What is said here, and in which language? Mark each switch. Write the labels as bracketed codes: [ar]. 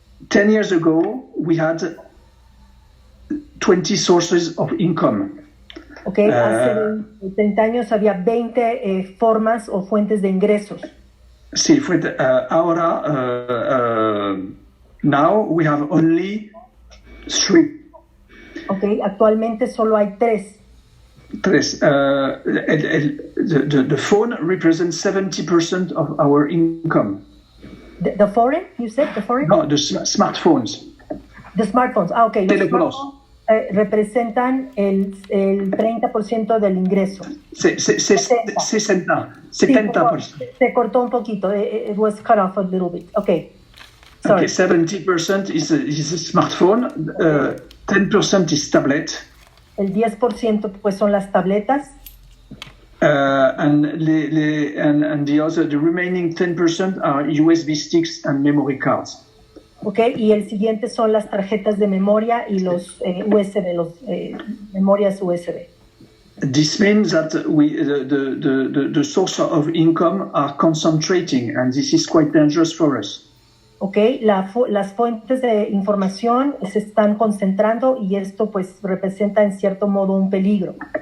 [en] 10 years ago, we had 20 sources of income. [es] Ok, hace 30 años había 20 formas o fuentes de ingresos. Sí, ahora, [en] now we have only 3. [es] Ok, actualmente solo hay 3. [en] The phone represents 70% of our income. The foreign, you said? The foreign? No, the smartphones. The smartphones, ok. [es] Teléfonos. Representan el 30% del ingreso. 70%. Se cortó un poquito. [en] It was cut off a little bit. Ok. Sorry. Okay, 70% is a smartphone, 10% is tablet. [es] El 10% pues son las tabletas. [en] And the remaining 10% are USB sticks and memory cards. [es] Okay, y el siguiente son las tarjetas de memoria y los USB, memorias USB. [en] This means that the source of income are concentrating, and this is quite dangerous for us. [es] Okay, las fuentes de información se están concentrando y esto pues representa en cierto modo un peligro.